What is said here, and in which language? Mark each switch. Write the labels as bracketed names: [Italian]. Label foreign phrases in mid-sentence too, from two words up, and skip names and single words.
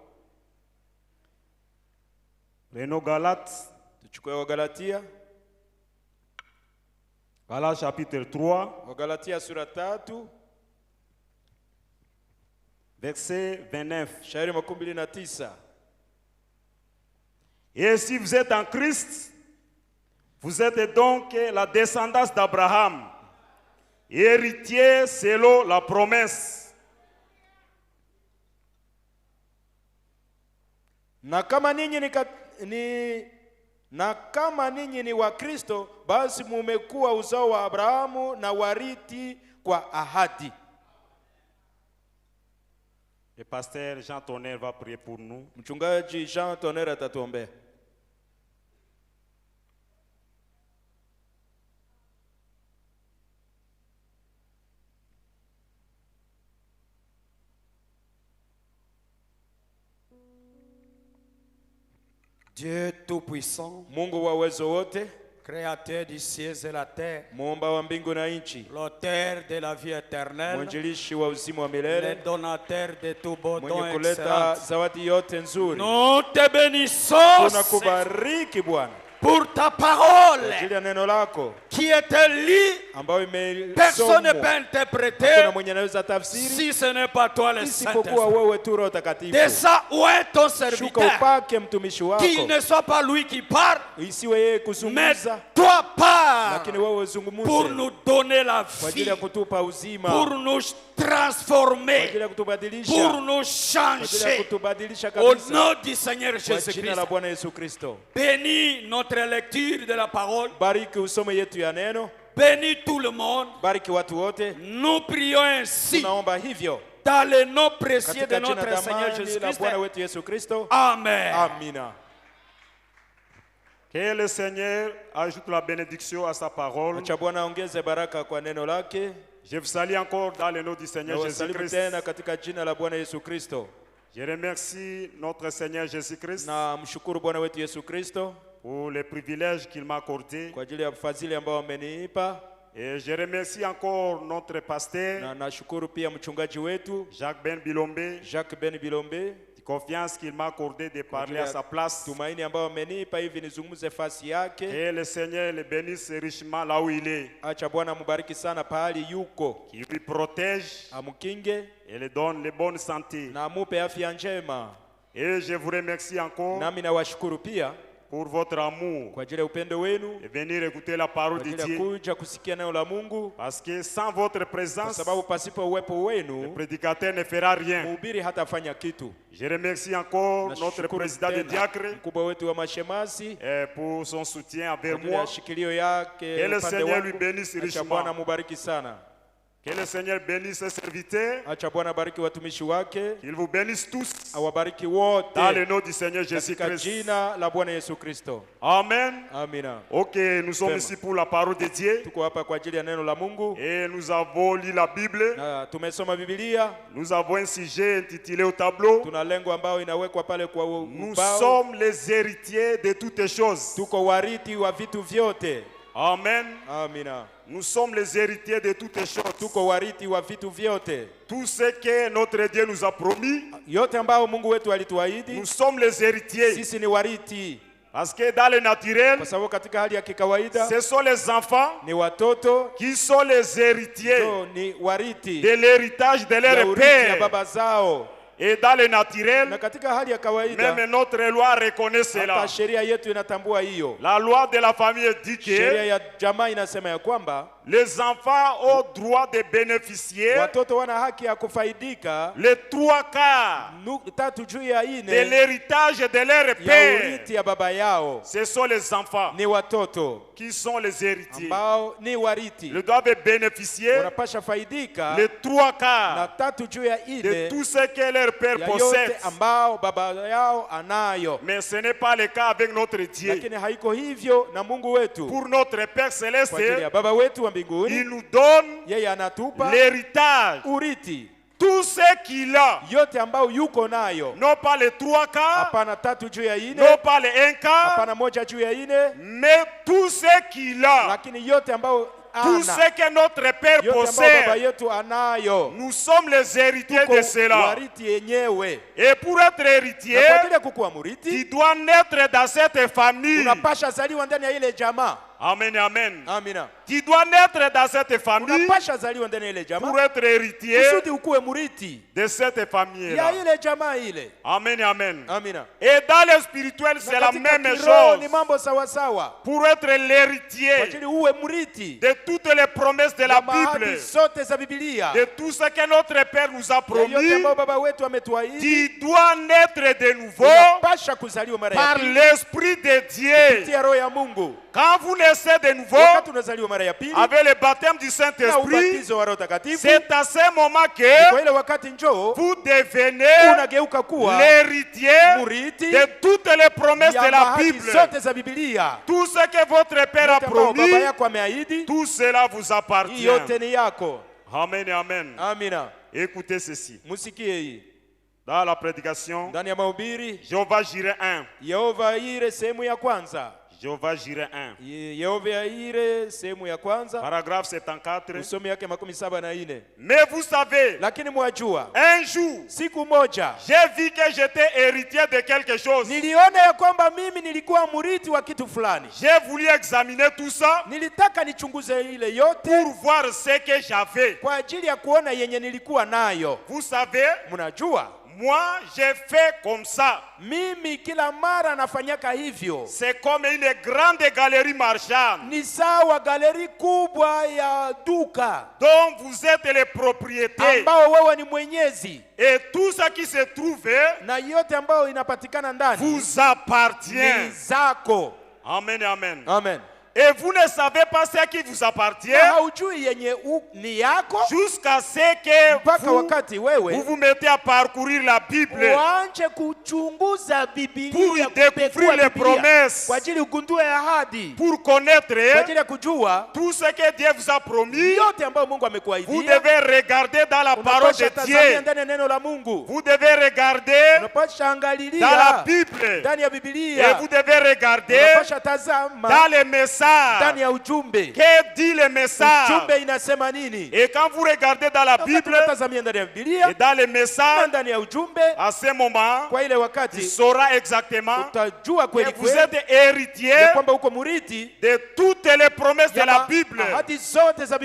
[French] Reno Galates. [Swahili] Tuchukue Wagalatia. [French] Galates chapitre 3. [Swahili] Wagalatia sura 3. [French] Verset 29. [Swahili] Shairi 29. [French] Et si vous êtes en Christ, vous êtes donc la descendance d'Abraham, héritier selon la promesse. [Swahili] Na kama ninyi ni wa Kristo, basi mumekuwa uzao wa Abrahamu na wariti kwa ahadi. [French] Le pasteur Jean Tonnerre va prier pour nous. [Swahili] Mchungaji Jean Tonnerre atatuombea. [French] Dieu tout-puissant, [Swahili] Mungu wa uwezo wote, [French] créateur du ciel et la terre, [Swahili] muumba wa mbingu na nchi, [French] l'auteur de la vie éternelle, [Swahili] mwanjilishi wa uzima wa [French] le [Swahili] milele, [French] donateur de tout beau don [Swahili] mwenye kuleta [French] excellent. [Swahili] zawadi yote nzuri. [French] Nous te bénissons [Swahili] Tunakubariki Bwana [French] pour ta [Swahili] kwa [French] parole [Swahili] ajili ya neno lako [French] qui était lue. [Swahili] ambayo [French] Personne ne peut [Swahili] imesomwa. [French] interpréter [Swahili] Hakuna mwenye anaweza tafsiri [French] si ce n'est pas toi le [Swahili] isipokuwa [French] Saint-Esprit. [Swahili] wewe tu Roho Takatifu. [French] Déjà, où est ton [Swahili] Shuka [French] serviteur? [Swahili] upake mtumishi wako, [French] Qu'il ne soit pas lui qui parle, [Swahili] isiwe yeye [French] mais [Swahili] kuzungumza, [French] toi parle [Swahili] lakini wewe [French] pour [Swahili] uzungumuze [French] nous donner la [Swahili] kwa ajili [French] vie, [Swahili] ya kutupa uzima, [French] pour [Swahili] kwa [French] nous [Swahili] ajili [French] transformer, [Swahili] ya kutubadilisha, [French] pour nous [Swahili] kwa ajili ya [French] changer. [Swahili] kutubadilisha [French] Au [Swahili] kabisa [French] nom du Seigneur [Swahili] kwa jina [French] Jésus-Christ, [Swahili] la Bwana Yesu Kristo. [French] bénis notre lecture de la parole, [Swahili] Bariki usome yetu ya neno, [French] bénis tout le monde. [Swahili] bariki watu wote. [French] Nous prions ainsi [Swahili] Tunaomba hivyo [French] dans le nom précieux [Swahili] katika [French] de [Swahili] jina [French] notre Seigneur [Swahili] damani la [French] Jésus-Christ. [Swahili] Bwana wetu Yesu Kristo. [French] Amen. [Swahili] Amina. [French] Que le Seigneur ajoute la bénédiction à sa parole. [Swahili] Acha Bwana ongeze baraka kwa neno lake. [French] Je vous salue encore dans le nom du [Swahili] Na [French] Seigneur [Swahili] wasalimu [French] Jésus-Christ. [Swahili] tena katika jina la Bwana Yesu Kristo. [French] Je remercie notre Seigneur Jésus-Christ [Swahili] Na mshukuru Bwana wetu Yesu Kristo [French] pour les privilèges qu'il m'a accordés. [Swahili] kwa ajili ya fadhili ambao amenipa, [French] Et je remercie encore notre pasteur [Swahili] na nashukuru pia mchungaji wetu [French] Jacques Ben Bilombe, [Swahili] Jacques Ben Bilombe [French] de confiance qu'il m'a accordé de [Swahili] kwa [French] parler [Swahili] ajili [French] à [Swahili] ya [French] sa place. [Swahili] tumaini ambao amenipa hivi nizungumze fasi yake. [French] Que le Seigneur le bénisse richement là où il est, [Swahili] Acha Bwana mubariki sana pahali yuko, [French] qu'il lui protège [Swahili] amkinge [French] et lui donne les bonnes santé. [Swahili] na amupe afya njema. [French] Et je vous remercie encore [Swahili] Nami nawashukuru pia [French] pour votre amour [Swahili] kwa ajili ya upendo wenu, [French] et venir écouter la parole [Swahili] kwa [French] de [Swahili] ajili ya [French] Dieu. [Swahili] kuja kusikia neno la Mungu, [French] Parce que sans votre [Swahili] kwa [French] présence, [Swahili] sababu pasipo uwepo [French] le [Swahili] wenu [French] prédicateur ne fera rien. [Swahili] mhubiri hatafanya kitu. [French] Je remercie encore notre [Swahili] Nashukuru [French] président de [Swahili] tena [French] diacre [Swahili] mkubwa wetu wa mashemasi [French] pour son soutien [Swahili] kwa [French] envers [Swahili] ajili ya [French] moi. [Swahili] shikilio yake [French] Que le [Swahili] upande [French] Seigneur lui [Swahili] wangu. [French] bénisse [Swahili] Acha [French] richement. [Swahili] Bwana mubariki sana. [French] Que le Seigneur bénisse ses serviteurs. [Swahili] Acha Bwana bariki watumishi wake, [French] Qu'il vous bénisse tous [Swahili] awabariki wote [French] dans le nom du Seigneur [Swahili] katika [French] Jésus-Christ. [Swahili] jina la Bwana Yesu Kristo. [French] Amen. [Swahili] Amina. [French] Ok, nous sommes [Swahili] Fema. [French] ici pour la parole de Dieu [Swahili] Tuko hapa kwa ajili ya neno la Mungu [French] et nous avons lu la Bible. [Swahili] na tumesoma Biblia. [French] Nous avons un sujet intitulé au tableau. [Swahili] Tuna lengo ambayo inawekwa pale kwa [French] Nous [Swahili] ubao. [French] sommes les héritiers de toutes choses. [Swahili] Tuko wariti wa vitu vyote. [French] Amen. [Swahili] Amina. [French] Nous sommes les héritiers de toutes choses. [Swahili] Tuko wariti wa vitu vyote. [French] Tout ce que notre Dieu nous a promis, [Swahili] Yote ambayo Mungu wetu alituahidi, [French] nous sommes les héritiers. [Swahili] sisi ni wariti. [French] Parce que dans le naturel, [Swahili] Kwa sababu katika hali ya kikawaida [French] ce sont les enfants [Swahili] ni watoto [French] qui sont les héritiers [Swahili] ndio ni wariti [French] de l'héritage de [Swahili] ya [French] leur [Swahili] urithi ya [French] père. [Swahili] baba zao. [French] Et dans le naturel, [Swahili] na katika hali ya kawaida [French] même notre loi reconnaît cela. [Swahili] hata sheria yetu inatambua hiyo. [French] La loi de la famille dit [Swahili] Sheria [French] que [Swahili] ya jamaa inasema ya kwamba [French] les enfants ont droit de bénéficier [Swahili] watoto wana haki ya kufaidika [French] les 3/4 [Swahili] tatu juu ya [French] de [Swahili] ine [French] l'héritage de leur [Swahili] ya [French] père. [Swahili] urithi ya baba yao. [French] Ce sont les enfants [Swahili] Ni watoto [French] qui sont les héritiers. [Swahili] ambao ni wariti, [French] Ils doivent bénéficier [Swahili] wanapasha faidika [French] les [Swahili] na [French] 3/4 [Swahili] tatu juu ya [French] de [Swahili] ine [French] tout ce que leur père [Swahili] ya [French] possède. [Swahili] yote ambao baba yao anayo. [French] Mais ce n'est pas le cas avec notre Dieu. [Swahili] Lakini haiko hivyo na Mungu wetu. [French] Pour notre Père [Swahili] Kwa ajili ya [French] Céleste, [Swahili] baba wetu wa [French] il [Swahili] mbinguni, [French] nous donne [Swahili] yeye anatupa [French] l'héritage. [Swahili] urithi [French] Tout ce qu'il a, [Swahili] yote ambao yuko nayo, [French] non pas les 3/4, [Swahili] hapana tatu juu ya ine, [French] non pas les 1/4, [Swahili] hapana moja juu ya ine, [French] mais tout ce qu'il a, [Swahili] lakini yote ambao [French] tout [Swahili] ana, [French] ce que notre Père [Swahili] yote ambao baba [French] possède, [Swahili] yetu anayo, [French] nous sommes les héritiers [Swahili] tuko [French] de cela. [Swahili] wariti yenyewe. [French] Et pour être [Swahili] Na kwa [French] héritier, [Swahili] ajili ya kukuwa [French] tu [Swahili] muriti, [French] dois naître dans cette famille. [Swahili] unapasha zaliwa ndani ya ile jamaa. [French] Amen, amen. [Swahili] Amina. [French] Tu dois naître dans cette famille [Swahili] Unapasha zaliwa ndani ya ile [French] pour [Swahili] jamaa [French] être héritier [Swahili] kusudi ukuwe muriti [French] de cette famille-là. [Swahili] ya ile jamaa ile. [French] Amen, amen. [Swahili] Amina. [French] Et dans le spirituel, c'est [Swahili] Na [French] la [Swahili] katika [French] même [Swahili] kiroho ni [French] chose. [Swahili] mambo sawa sawa. [French] Pour être [Swahili] Kwa [French] l'héritier [Swahili] ajili uwe muriti [French] de toutes les promesses de la [Swahili] ya mahadi [French] Bible, [Swahili] zote za Biblia, [French] de tout ce que notre Père nous a [Swahili] ya yote [French] promis, [Swahili] ambayo baba wetu ametuahidi, [French] tu dois naître de nouveau [Swahili] unapasha kuzaliwa mara ya [French] par [Swahili] pili [French] l'Esprit de Dieu. [Swahili] kupitia roho ya Mungu. [French] Quand vous naissez de nouveau [Swahili] Wakati unazaliwa mara ya pili [French] avec le baptême du [Swahili] na [French] Saint-Esprit, [Swahili] ubatizo wa Roho Takatifu, [French] c'est à ce moment que [Swahili] kwa ile wakati njoo [French] vous devenez [Swahili] unageuka kuwa [French] l'héritier [Swahili] muriti [French] de toutes les promesses de [Swahili] ya [French] la [Swahili] mahadi [French] Bible. [Swahili] zote za Biblia. [French] Tout ce que votre Père a [Swahili] Yote ambao baba [French] promis, [Swahili] yako ameahidi, [French] tout cela vous [Swahili] hii [French] appartient. [Swahili] yote ni yako. [French] Amen, amen. [Swahili] Amina. [French] Écoutez ceci. [Swahili] Musikie hii [French] Dans la prédication, [Swahili] ndani ya mahubiri [French] Jéhovah Jireh 1. [Swahili] Yehova Ire sehemu ya kwanza. [French] Jéhovah Jireh 1. [Swahili] Yehova Ire sehemu ya kwanza, [French] Paragraphe 74. [Swahili] usomi yake 74. [French] Mais vous savez, [Swahili] Lakini mwajua [French] un jour, [Swahili] siku moja [French] j'ai vu que j'étais héritier de quelque chose. [Swahili] niliona ya kwamba mimi nilikuwa murithi wa kitu fulani. [French] J'ai voulu examiner tout ça [Swahili] Nilitaka nichunguze ile yote [French] pour voir ce que j'avais. [Swahili] kwa ajili ya kuona yenye nilikuwa nayo. [French] Vous savez, [Swahili] Mnajua [French] moi, j'ai fait comme ça. [Swahili] mimi kila mara nafanyaka hivyo. [French] C'est comme une grande galerie marchande [Swahili] Ni sawa galeri kubwa ya duka [French] dont vous êtes les propriétaires. [Swahili] ambao wewe ni mwenyezi, [French] Et tout ce qui se trouve [Swahili] na yote ambayo inapatikana ndani [French] vous [Swahili] ni [French] appartient. [Swahili] zako. [French] Amen, amen. [Swahili] Amen. [French] Et vous ne savez pas ce qui vous appartient [Swahili] Na haujui yenye ni yako [French] jusqu'à ce que [Swahili] mpaka [French] vous [Swahili] wakati wewe [French] vous mettez à parcourir la Bible [Swahili] uanze kuchunguza Biblia, [French] pour y [Swahili] kupekua [French] découvrir les [Swahili] Biblia, [French] promesses, [Swahili] kwa ajili ugundue ahadi, [French] pour [Swahili] kwa [French] connaître [Swahili] ajili ya kujua [French] tout ce que Dieu vous a promis. [Swahili] yote ambayo Mungu [French] Vous [Swahili] amekuahidia. [French] devez regarder dans la parole [Swahili] Unapasha [French] de [Swahili] tazamia [French] Dieu. [Swahili] ndani ya neno la Mungu, [French] Vous devez regarder [Swahili] unapasha [French] dans la [Swahili] angalilia [French] Bible. [Swahili] ndani ya [French] Et [Swahili] Biblia, [French] vous devez regarder [Swahili] unapasha tazama [French] dans les messages. [Swahili] ndani ya ujumbe, [French] Que dit le message? [Swahili] ujumbe inasema nini. [French] Et quand vous regardez dans la [Swahili] Wakati [French] Bible [Swahili] unatazamia ndani ya [French] et [Swahili] Biblia [French] dans les [Swahili] na [French] messages, [Swahili] ndani ya ujumbe, [French] à ce moment, [Swahili] kwa ile [French] tu [Swahili] wakati [French] sauras exactement [Swahili] utajua kweli [French] que vous [Swahili] kweli [French] êtes héritier [Swahili] ya kwamba uko murithi [French] de toutes les promesses de [Swahili] ya [French] la Bible. [Swahili] ahadi zote za